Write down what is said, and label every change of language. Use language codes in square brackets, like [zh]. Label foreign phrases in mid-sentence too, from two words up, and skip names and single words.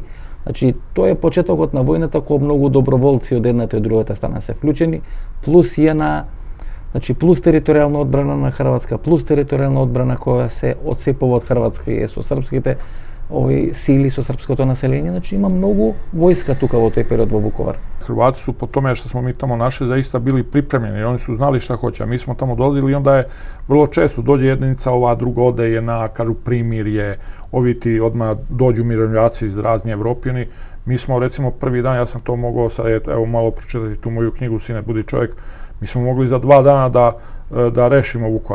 [mk] Значи, тоа е почетокот на војната, кога многу доброволци од едната и од другата страна се вклучени, плюс JNA, значи плюс територијална одбрана на Хрватска, плюс територијална одбрана која се одцепува од Хрватска и е со српските сили, со српското население. Значи, има многу војска тука во тој период во Вуковар. [sr] Hrvati su po tome što smo mi tamo našli zaista bili pripremljeni, oni su znali šta hoće, a mi smo tamo dolazili i onda je vrlo često dođe jedinica, ova druga ode JNA, kažu primirje, ovi ti odmah dođu mirovnjaci iz razni Evropljani. Mi smo recimo prvi dan, ja sam to mogao sad, evo malo pročitati tu moju knjigu Sine budi čovjek, mi smo mogli za 2 dana da rešimo Vukovar.